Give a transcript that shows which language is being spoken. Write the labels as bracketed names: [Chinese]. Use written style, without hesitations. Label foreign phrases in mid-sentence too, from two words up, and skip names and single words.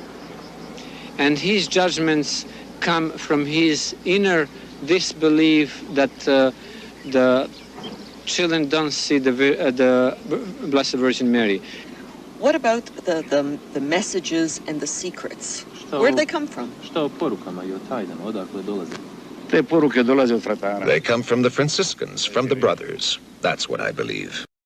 [English] And his judgments come from his inner disbelief that the children don't see the Blessed Virgin Mary. What about the messages and the secrets? Where do they come from? [Croatian] Te poruke dolaze od fratara. [English] They come from the Franciscans, from the brothers. That's what I believe.